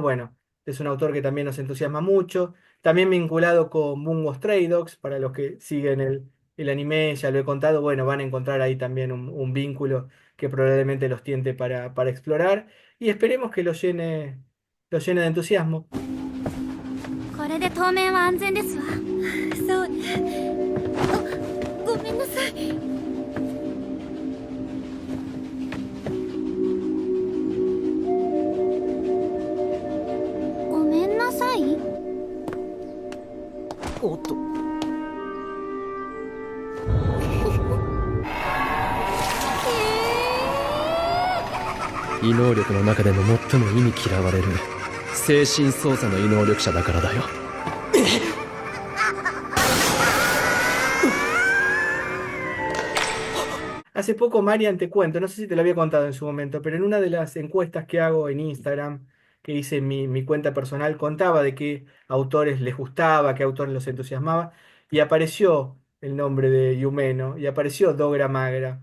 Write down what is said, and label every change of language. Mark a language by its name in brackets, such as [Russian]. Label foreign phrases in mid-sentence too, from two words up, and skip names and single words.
[Spanish] Bueno, es un autor que también nos entusiasma mucho. También vinculado con Bungo Stray Dogs, para los que siguen el anime, ya lo he contado. Bueno, van a encontrar ahí también un vínculo que probablemente los tiente para explorar y esperemos que los llene de entusiasmo. [Japanese] れで当面は安全ですわ。そうね。あ、ごめんなさい。ごめんなさい。おっと。異能力の中でも最も忌み嫌われる精神操作の異能力者だからだよ。 [Spanish] Hace poco, Marian, te cuento, no sé si te lo había contado en su momento, pero en una de las encuestas que hago en Instagram, que hice en mi cuenta personal, contaba de qué autores les gustaba, qué autores los entusiasmaba, y apareció el nombre de Yumeno, y apareció Dogra Magra.